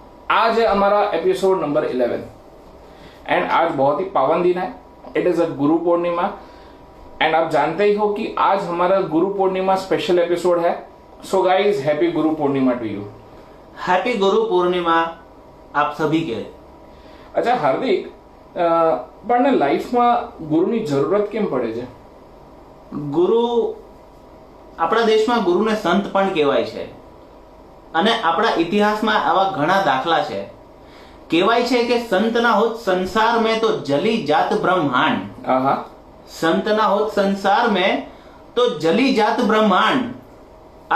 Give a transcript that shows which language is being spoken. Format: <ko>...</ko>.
<hi>आज है हमारा एपिसोड नंबर 11 एंड आज बहुत ही पावन दिन है।</hi> <en>it is a</en> <hi>Guru Purnima and आप जानते ही हो कि आज हमारा गुरु पूर्णिमा स्पेशल एपिसोड है।</hi> <en>So guys, happy Guru Purnima to you.</en> <hi>Happy Guru Purnima आप सभी के। अच्छा</hi> <gu>हार्दिक, પણ લાઈફમાં ગુરુની જરૂરત કેમ પડે છે? ગુરુ આપણા દેશમાં ગુરુને સંત પણ કહેવાય છે અને આપણા ઇતિહાસમાં આવા ઘણા દાખલા છે। કહેવાય છે કે</gu> <hi>સંત ના હોત સંસાર में तो जली जात ब्रह्मांड। આહા, संत ना होत संसार में तो जली जात ब्रह्मांड।</hi>